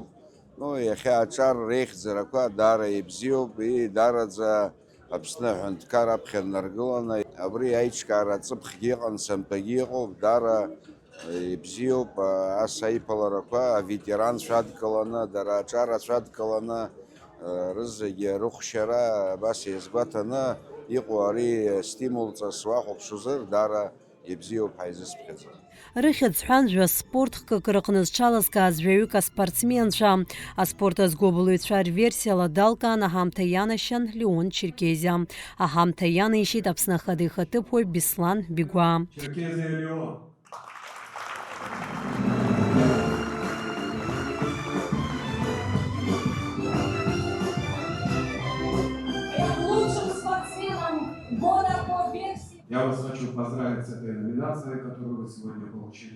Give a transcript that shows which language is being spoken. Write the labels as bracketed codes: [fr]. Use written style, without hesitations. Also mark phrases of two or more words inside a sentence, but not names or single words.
[ab] Иахьа аҿар реихьӡарақәа даара ибзиоуп, даараӡа Аԥсны аҳәынҭқар аԥхьа днаргыланы абри аиҿкаара аҵыԥхгьы иҟан, самҭагьы иҟоуп, даара ибзиоуп ас аиԥыларақәа аветеранцәа адкыланы, дара аҿарацәа адкыланы рызегьы рыхәшьара абас иазгәаҭаны иҟоу ари стимулҵас уахәаԥшуазар даара ибзиоуп ҳаизысԥхьаӡа. Рыхьыӡҳәанжәа спорт хкык рыҟны зҽалазкааз жәаҩык аспортсменцәа. Аспорт азгәыблыҩцәа рверсиала далкаан аҳамҭа ианашьан Леон Черкезиа. Аҳамҭа ианаишьеит Аԥсны Ахада ихаҭыԥуаҩ Беслан Бигәа. [ru] Я вас хочу поздравить с этой номинацией, которую вы сегодня получили.